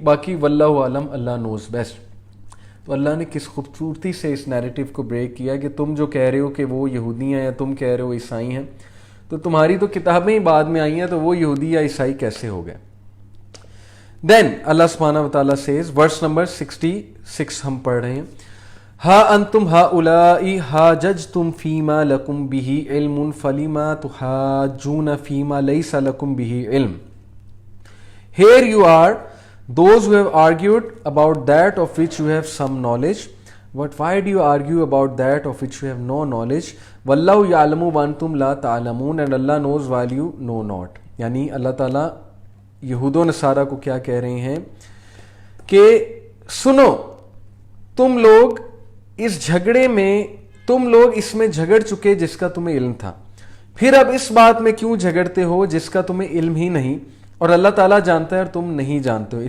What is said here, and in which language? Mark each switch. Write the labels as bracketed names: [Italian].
[Urdu] باقی واللہ عالم، [English] Allah knows best. [Urdu] تو اللہ نے کس خوبصورتی سے اس نیریٹو کو بریک کیا کہ تم جو کہہ رہے ہو کہ وہ یہودی ہیں یا تم کہہ رہے ہو عیسائی ہیں، تو تمہاری تو کتابیں ہی بعد میں آئی ہیں، تو وہ یہودی یا عیسائی کیسے ہو گئے؟ دین اللہ سبحانہ و تعالیٰ سیز، ورس نمبر 66 ہم پڑھ رہے ہیں، [Arabic] ہا انتم ہؤلاء حاججتم فیما لکم بہ علم [Urdu] فلما تحاجون فیما لیس لکم بہ علم. [English] Here you are, those who have argued about that of which you have some knowledge, but why do you argue about that of which you have no knowledge? [Arabic] وَاللَّهُ يَعْلَمُ وَأَنْتُمْ لَا تَعْلَمُونَ, [English] and Allah knows while you know not. [Urdu] یعنی اللہ تعالیٰ یہود و نصارہ کو کیا کہہ رہے ہیں کہ سنو، تم لوگ اس جھگڑے میں، تم لوگ اس میں جھگڑ چکے جس کا تمہیں علم تھا، پھر اب اس بات میں کیوں جھگڑتے ہو جس کا تمہیں علم ہی نہیں، اور اللہ تعالیٰ جانتا ہے اور تم نہیں جانتے ہو.